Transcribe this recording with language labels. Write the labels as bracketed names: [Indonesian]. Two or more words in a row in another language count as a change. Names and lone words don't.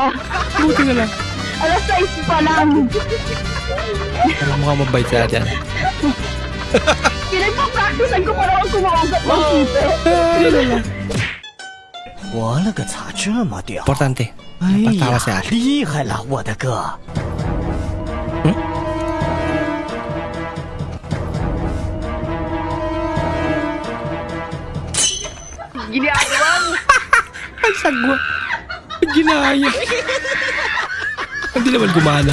[Filipino] Buti na lang. Alas 6 pa lang. Pero mukhang mabait si ate ah. Pinagpa-practicean ko para ako kumawagat ng sipe. Importante. Napatawa si ate. [Chinese] 厉害了，我的哥。 [Filipino] Ang sagwa. Ang ginaya. Hindi naman gumana.